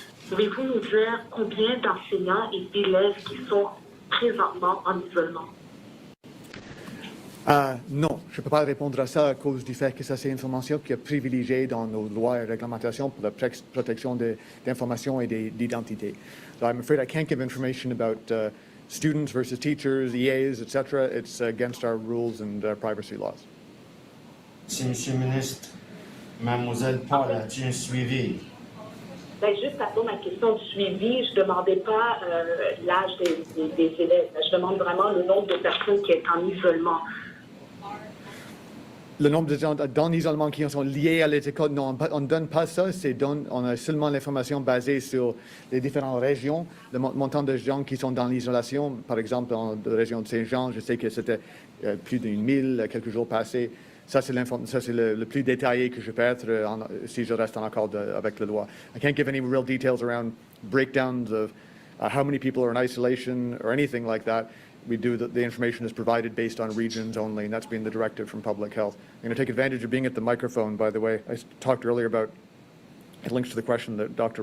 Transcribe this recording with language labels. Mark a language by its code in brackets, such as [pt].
[fr] Pouvez-vous nous dire combien d'enseignants et d'élèves qui sont présentement en isolement? Non, je ne peux pas répondre à ça à cause du fait que ça, c'est une information qui est privilégiée dans nos lois et réglementations pour la protection d'informations et d'identité. [en] So I'm afraid I can't give information about students versus teachers, EAs, etc. It's against our rules and privacy laws. [fr] Si, Monsieur le ministre, Mademoiselle Paul, as-tu un suivi? Ben, juste à ma question de suivi, je ne demandais pas l'âge des élèves. Je demande vraiment le nombre de personnes qui sont en isolement. Le nombre de gens dans l'isolement qui sont liés à les écoles, non, on ne donne pas ça. On a seulement l'information basée sur les différentes régions, le montant de gens qui sont dans l'isolation. Par exemple, dans la région de Saint-Jean, je sais que c'était plus de 1000 quelques jours passés. Ça, c'est le plus détaillé que je peux être si je reste en accord avec la loi. [en] I can't give any real details around breakdowns of how many people are in isolation or anything like that. We do the information is provided based on regions only, and that's been the directive from Public Health. I'm going to take advantage of being at the microphone, by the way. I talked earlier about, it links to the question that Dr.